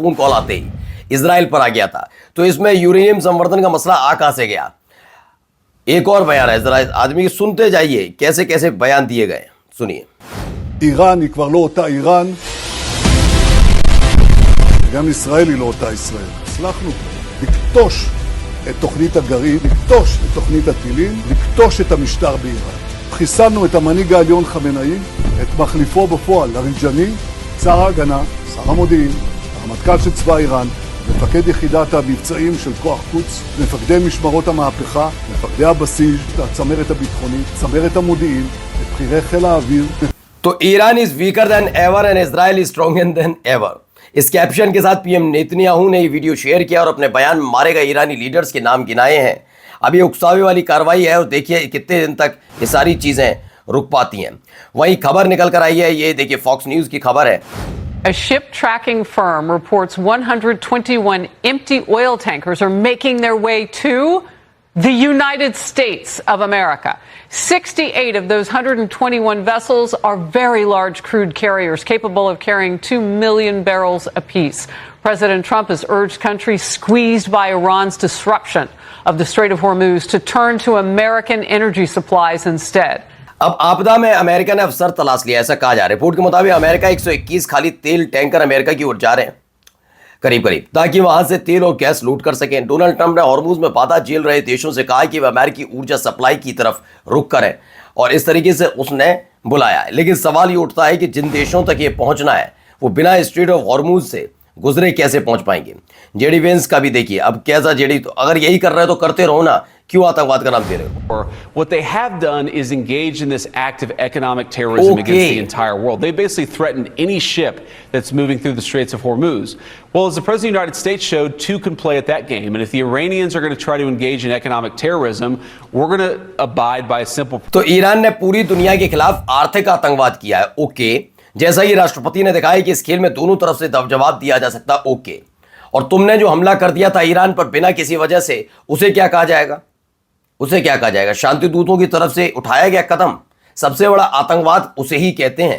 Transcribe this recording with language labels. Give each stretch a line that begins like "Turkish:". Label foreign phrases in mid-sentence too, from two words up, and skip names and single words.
Hindi: फोन कॉल आते ही इजराइल पर आ गया था। तो इसमें यूरेनियम संवर्धन का मसला आ कहां से गया? एक और बयान है, जरा आदमी सुनते जाइए कैसे कैसे बयान दिए गए, सुनिए।
Hebrew: איראן היא כבר לא אותה איראן, גם ישראל היא לא אותה ישראל. הצלחנו לקטוש את תוכנית הגרעין, לקטוש את תוכנית הטילים, לקטוש את המשטר באיראן. חיסלנו את המנהיג העליון חמינאי, את מחליפו בפועל, אריג'אני, שר ההגנה, שר המודיעין, הרמטכ"ל של צבא איראן, מפקד יחידת המבצעים של כוח קודס, מפקדי משמרות המהפכה, מפקדי הבסיס, הצמרת הביטחונית, צמרת המודיעין, את בכירי חיל האוויר.
English: तो Iran is weaker than ever and Israel is stronger than ever.
Hindi: इस कैप्शन के साथ पीएम नेतन्याहू ने ये वीडियो शेयर किया और अपने बयान में मारे गए ईरानी लीडर्स के नाम गिनाए हैं। अब ये उकसावे वाली कार्रवाई है और देखिए कितने दिन तक ये सारी चीजें रुक पाती हैं। वहीं खबर निकल कर आई है, ये देखिए फॉक्स न्यूज की खबर है।
English: A ship tracking firm reports 121 empty oil tankers are making their way to the United States of America. 68 of those 121 vessels are very large crude carriers capable of carrying 2 million barrels apiece. President Trump has urged countries squeezed by Iran's disruption of the Strait of Hormuz to turn to American energy supplies instead.
Hindi: अब आपदा में अमेरिका ने अवसर तलाश लिया, ऐसा कहा जा रहा है। रिपोर्ट के मुताबिक अमेरिका 121 खाली तेल टैंकर अमेरिका की ओर जा रहे हैं करीब करीब, ताकि वहां से तेल और गैस लूट कर सकें। डोनाल्ड ट्रंप ने हॉर्मुज में बाधा झेल रहे देशों से कहा कि वे अमेरिकी ऊर्जा सप्लाई की तरफ रुख करें और इस तरीके से उसने बुलाया है। लेकिन सवाल ये उठता है कि जिन देशों तक ये पहुंचना है वो बिना स्ट्रेट ऑफ हॉर्मुज से गुजरे कैसे पहुंच पाएंगे। जेडी वेंस का भी देखिए, अब कैसा जेडी, तो अगर यही कर रहे हो तो करते रहो ना, क्यों आतंकवाद का नाम दे रहे हो।
English: What they have done is engaged in this act of economic terrorism against the entire world. They basically threatened any ship that's moving through the Straits of Hormuz. Well, as the President of the United States showed, two can play at that game. And if the Iranians are going to try to engage in economic terrorism, we're going to abide by a simple...
Hindi: तो ईरान ने पूरी दुनिया के खिलाफ आर्थिक आतंकवाद किया है, ओके। जैसा ही राष्ट्रपति ने दिखाया कि इस खेल में दोनों तरफ से जवाब दिया जा सकता, ओके। और तुमने जो हमला कर दिया था ईरान पर बिना किसी वजह से, उसे क्या कहा जाएगा? उसे क्या कहा जाएगा? शांति दूतों की तरफ से उठाया गया कदम। सबसे बड़ा आतंकवाद उसे ही कहते हैं।